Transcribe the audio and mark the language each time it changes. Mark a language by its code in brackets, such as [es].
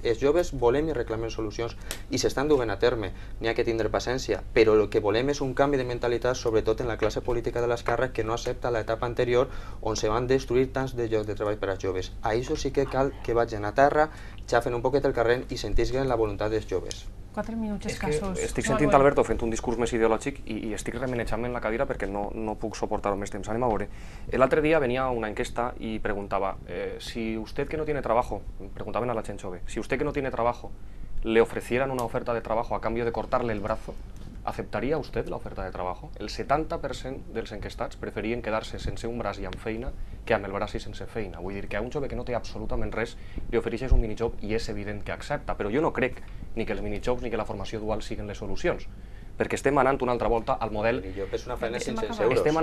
[ca] Els joves volem i reclamem solucions i s'estan duent a terme, n'hi ha que tindre paciència, però el que volem és un canvi de mentalitat, sobretot en la classe política de l'esquerra, que no accepta l'etapa anterior on se van destruir tants de llocs de treball per als joves. A això sí que cal que vagin a terra, xafen un poquet el carrer i sentisguen la voluntat dels joves. 4 minuts escassos. Estic sentint Alberto fent un discurs més ideològic i estic remenejant-me en la cadira perquè no puc suportar-ho més temps. Anem a veure. L'altre dia venia una enquesta [es] y preguntaba, si usted que no tiene trabajo, preguntaban a la [ca] gent jove, [es] si usted que no tiene trabajo le ofrecieran una oferta de trabajo a cambio de cortarle el brazo, ¿aceptaría usted la oferta de trabajo? [ca] El 70% dels enquestats preferien quedar-se sense un braç i amb feina que amb el braç i sense feina. Vull dir que a un jove que no té absolutament res li ofereixes un minijob i és evident que accepta, però jo no crec ni que els minijobs ni que la formació dual siguin les solucions, perquè estem anant una altra volta al model... És una feina de 500 euros.